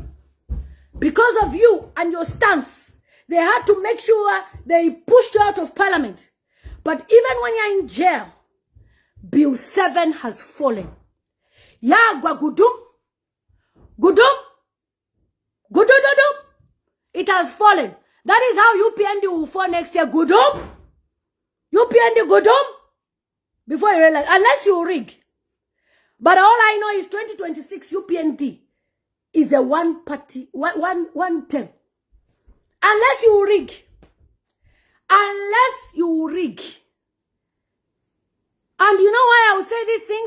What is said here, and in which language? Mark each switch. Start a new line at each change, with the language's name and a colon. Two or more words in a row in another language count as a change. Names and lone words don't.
English: Because of you and your stance, they had to make sure they pushed you out of parliament. But even when you're in jail, Bill 7 has fallen. Ya Gwagudum, Gudum. Gudududum. It has fallen. That is how UPND will fall next year. Gudum. UPND Gudum. Before you realize, unless you rig. But all I know is 2026 UPND is a one party, one term. Unless you rig. Unless you rig. And you know why I will say these things?